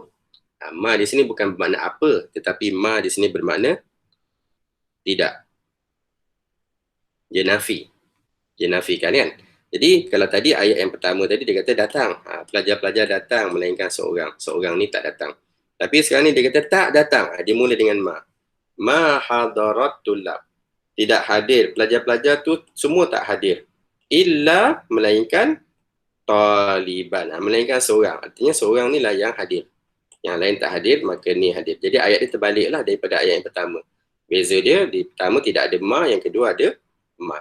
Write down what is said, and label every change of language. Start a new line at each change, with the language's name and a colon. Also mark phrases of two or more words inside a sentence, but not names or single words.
Malay: Ma di sini bukan bermakna apa, tetapi ma di sini bermakna tidak. Dia nafi. Dia nafikan kan? Jadi kalau tadi ayat yang pertama tadi dia kata datang. Pelajar-pelajar datang melainkan seorang. Seorang ni tak datang. Tapi sekarang ni dia kata tak datang. Dia mula dengan ma.
Arabic: ما حضرت طلاب.
Malay: Tidak hadir. Pelajar-pelajar tu semua tak hadir. Illa melainkan taliban. Melainkan seorang. Artinya seorang ni lah yang hadir. Yang lain tak hadir, maka ni hadir. Jadi ayat dia terbaliklah daripada ayat yang pertama. Beza dia, di pertama tidak ada ma, yang kedua ada ma.